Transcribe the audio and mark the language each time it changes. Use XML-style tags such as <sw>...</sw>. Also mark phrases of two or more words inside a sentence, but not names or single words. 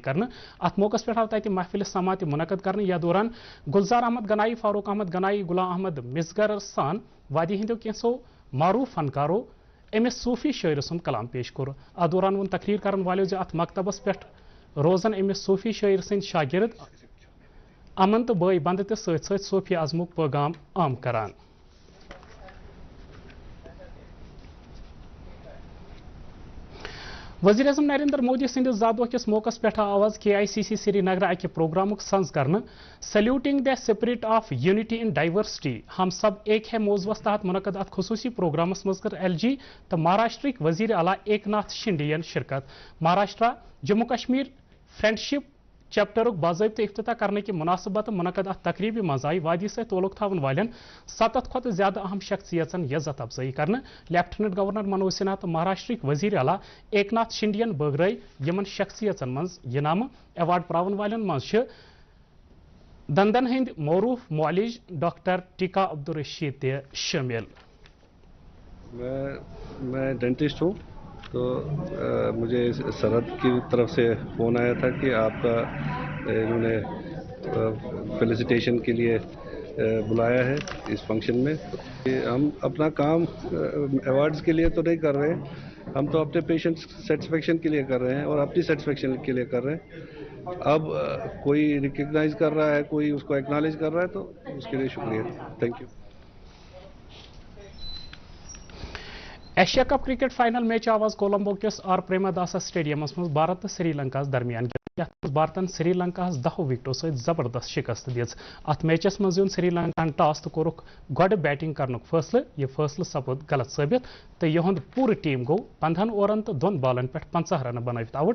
<ks>کرنے ات موقع پٮ۪ٹھ آو تتہِ محفل سماعت منعقد کرنے یا دوران گلزار احمد گنائی فاروق احمد گنائی غلام احمد مصغر سان وادی ہندو کینٛژو معروف فنکارو امس صوفی شاعر سند کلام پیش کوٚر ات دوران ووٚن تقریر کرن والیو زِ ات مکتبس پٮ۪ٹھ روزن امس صوفی شاعر سٕنٛدۍ شاگرد امن تو بٲے بند تہِ سۭتۍ سۭتۍ صوفی اعظمُک پیغام عام کران وزیر اعظم نریندر مودی سندس زادوہ کس موقع پہ آواز KICC سری نگر اکہ پروگرامک سنز کرنے</ks> <en>Saluting the Spirit of Unity in Diversity</en> <ks>ہم</ks> <ur>سب ایک ہے موضوعس تحت منعقد ات خصوصی پروگرامس مز کر LG تو مہاراشٹرک وزیر اعلیٰ ایکناتھ شنڈے شرکت</ur> <ks>مہاراشٹرا جموں کشمیر فرینڈشپ چیپٹرک باضابطہ افتتاح کرنے کی مناسبت منعقد ات تقریبی مز آئی وادی سے تعلق تھاون والن 7 کھت زیادہ اہم شخصیتن عزت افزائی کرنے لیفٹنٹ گورنر منوج سنہا تو مہاراشٹرک وزیر اعلیٰ ایکناتھ شنڈے بٲگرٲے یمن شخصیتن مز یہ نامہ ایوارڈ پراون والن مز دندن ہند معروف معالج ڈاکٹر ٹیکا عبدالرشید تہ شامل</ks> <ur>میں ڈینٹسٹ ہوں تو مجھے سرحد کی طرف سے فون آیا تھا کہ آپ کا انہوں نے فیلیسیٹیشن کے لیے بلایا ہے اس فنکشن میں. ہم اپنا کام ایوارڈز کے لیے تو نہیں کر رہے ہیں, ہم تو اپنے</ur> <en>patient satisfaction</en> <ur>کے لیے کر رہے ہیں اور اپنی سیٹسفیکشن کے لیے کر رہے ہیں. اب کوئی ریکگنائز کر رہا ہے, کوئی اس کو ایکنالج کر رہا ہے تو اس کے لیے شکریہ.</ur> <en>thank you.</en> <ks>ایشیا کپ کرکٹ فائنل میچ آواز کولمبو کس آر پریماداسا سٹیڈیمس مز بھارت تو سری لنکا درمیان یتھ بھارتن سری لنکا 10 وکٹو ست زبردست شکست دِژ. ات میچس مز زیوٗن سری لنکاہن ٹاس تو کورُکھ گۄڈٕ بیٹنگ کرنُک فٲصلہٕ. یہ فٲصلہٕ سپُد غلط ثٲبت تہٕ یِہُنٛد پوٗرٕ ٹیم گوٚو 15 اورن تہٕ 2 بالن پٮ۪ٹھ 50 رنہٕ بنٲوِتھ آوُٹ.</ks>